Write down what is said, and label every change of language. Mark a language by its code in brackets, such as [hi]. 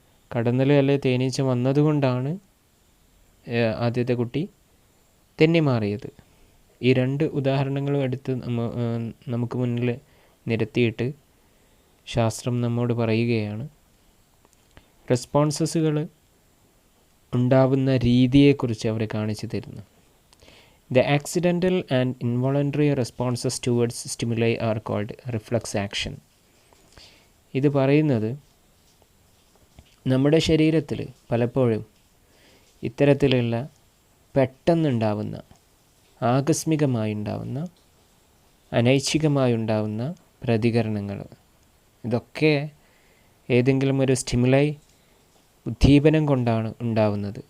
[ml] കടന്നൽ അല്ലെ തേനീച്ച വന്നതുകൊണ്ടാണ് ആദ്യത്തെ കുട്ടി തെന്നിമാറിയത്. ഈ രണ്ട് ഉദാഹരണങ്ങളും എടുത്ത് നമുക്ക് മുന്നിൽ നിരത്തിയിട്ട് ശാസ്ത്രം നമ്മോട് പറയുകയാണ് റെസ്പോൺസസുകൾ ഉണ്ടാവുന്ന രീതിയെക്കുറിച്ച് അവർ കാണിച്ചു തരുന്നു. [en] The accidental and involuntary responses towards stimuli are called reflex action. [ml] ഇത് പറയുന്നത് നമ്മുടെ ശരീരത്തിൽ പലപ്പോഴും ഇത്തരത്തിലുള്ള പെട്ടെന്നുണ്ടാവുന്ന, ആകസ്മികമായി ഉണ്ടാവുന്ന, അനൈച്ഛികമായി ഉണ്ടാവുന്ന പ്രതികരണങ്ങൾ, ഇതൊക്കെ ഏതെങ്കിലും ഒരു സ്റ്റിമുലൈ ഉദ്ദീപനം കൊണ്ടാണ് ഉണ്ടാവുന്നത്.